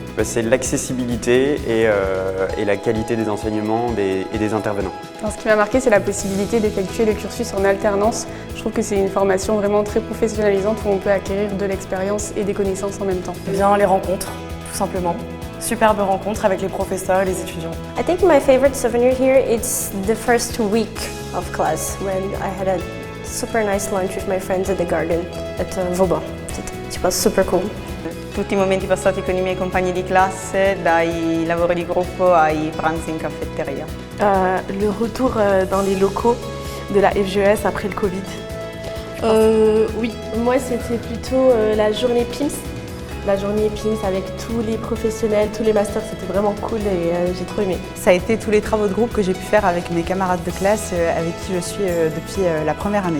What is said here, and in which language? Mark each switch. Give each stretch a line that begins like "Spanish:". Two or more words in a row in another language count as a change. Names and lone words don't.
French: C'est l'accessibilité et la qualité des enseignements et des intervenants. Alors, ce qui m'a marqué, c'est la possibilité d'effectuer le cursus en alternance. Je trouve que c'est une formation vraiment très professionnalisante où on peut acquérir de l'expérience et des connaissances en même temps. Bien les rencontres, tout simplement. Superbe rencontre avec les professeurs et les étudiants.
English: I think my favorite souvenir here is the first week of class when I had a super nice lunch with my friends at the garden at Vauban. It was super cool.
Italian: Tutti i momenti passati con I miei compagni di classe, dai lavori di gruppo ai pranzi in caffetteria.
French: Le retour dans les locaux de la FGES après le Covid. Oui, moi c'était plutôt la journée PIMS. La journée PIMS avec tous les professionnels, tous les masters, c'était vraiment cool et j'ai trop aimé. Ça a été tous les travaux de groupe que j'ai pu faire avec mes camarades de classe avec qui je suis depuis la première année.